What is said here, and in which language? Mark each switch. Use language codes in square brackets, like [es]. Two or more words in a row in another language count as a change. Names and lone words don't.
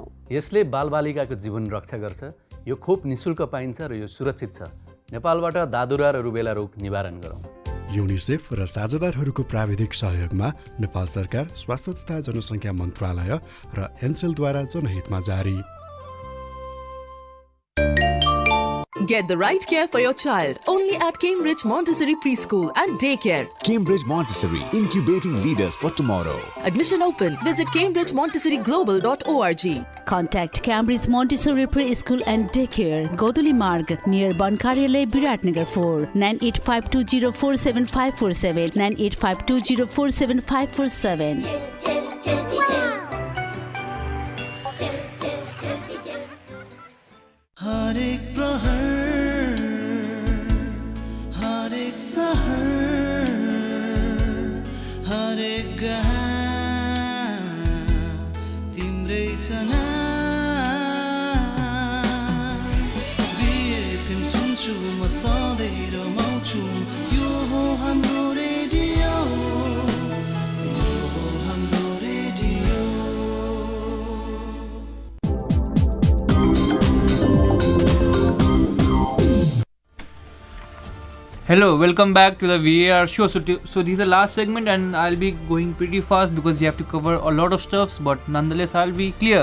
[ne] यसले बालबालिकाको जीवन रक्षा गर्छ। यो खोप निशुल्क पाइन्छ र यो सुरक्षित छ। नेपालबाट दादुरा र रुबेला रोग निवारण गरौँ। युनिसेफ र साझेदारहरूको प्राविधिक सहयोगमा नेपाल सरकार स्वास्थ्य तथा जनसङ्ख्या मन्त्रालय र एनसेलद्वारा जनहितमा जारी। [en] Get the right care for your child only at Cambridge Montessori Preschool and Daycare. Cambridge Montessori, incubating leaders for tomorrow. Admission open. Visit cambridgemontessoriglobal.org. Contact Cambridge Montessori Preschool and Daycare, Goduli Marg, near Bankaryalay, Viratnagar 4, 9852047547, 9852047547. [ne] हर एक प्रहर, हर एक सहर, हर एक गहन तिम्रै छना। BFM सुन्छु म सधैँ रमाउँछु, यो हाम्रो रेडियो हाम्रो रेडियो [en] Hello, welcome back to the VAR show. So this is the last segment and I'll be going pretty fast because we have to cover a lot of stuffs, but nonetheless I'll be clear.